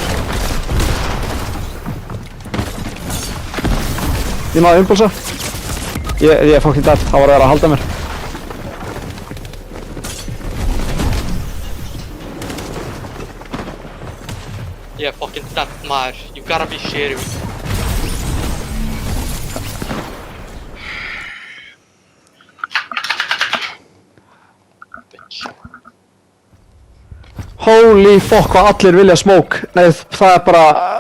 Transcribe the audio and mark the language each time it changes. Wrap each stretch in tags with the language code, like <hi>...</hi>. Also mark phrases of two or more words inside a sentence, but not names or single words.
<is>Ég náði impulsa. Ég er</is> <en>fucking dead.</en> <is>Það var að vera að halda mér. Ég er</is> <en>fucking dead,</en> <is>maður.</is> <en>You gotta be shitting me. Bitch. Holy fuck,</en> <is>hvað allir vilja smoke. Nei, það er bara...</is>